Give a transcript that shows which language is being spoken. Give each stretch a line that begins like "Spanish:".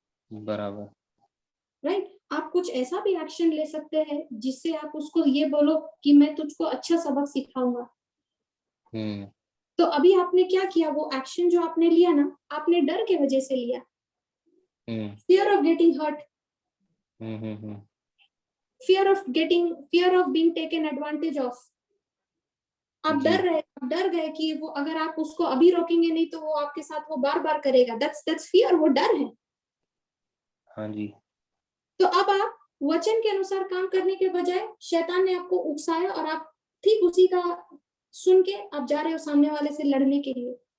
Hindi: बराबर।
English: Right?
Hindi: आप कुछ ऐसा भी एक्शन ले सकते हैं जिससे आप उसको ये बोलो कि मैं तुझको अच्छा सबक सिखाऊंगा। तो अभी आपने क्या किया? वो एक्शन जो आपने लिया ना, आपने डर के वजह से लिया।
English: fear of getting hurt, fear of being taken advantage of.
Hindi: आप डर गए कि वो, अगर आप उसको अभी रोकेंगे नहीं तो वो आपके साथ वो बार बार करेगा।
English: that's fear,
Hindi: वो डर है। हाँ जी। तो अब आप वचन के अनुसार काम करने के बजाय शैतान ने आपको उकसाया और आप ठीक उसी का सुन के आप जा रहे हो सामने वाले से लड़ने के लिए।